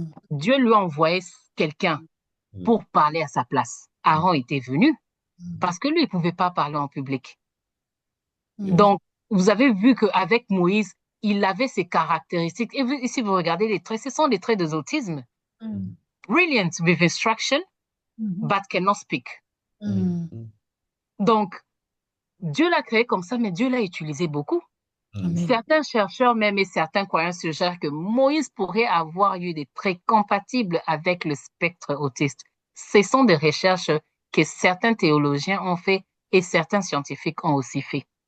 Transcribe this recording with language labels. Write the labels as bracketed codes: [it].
[fr] Dieu lui a envoyé quelqu'un pour parler à sa place. Aaron était venu parce que lui, il ne pouvait pas parler en public. Donc, vous avez vu qu'avec Moïse, il avait ses caractéristiques. Et si vous regardez les traits, ce sont des traits de l'autisme. [en] Brilliant with instruction, but cannot speak. [fr] Donc, Dieu l'a créé comme ça, mais Dieu l'a utilisé beaucoup. Certains chercheurs même et certains croyants suggèrent que Moïse pourrait avoir eu des traits compatibles avec le spectre autiste. Ce sont des recherches que certains théologiens ont fait et certains scientifiques ont aussi fait.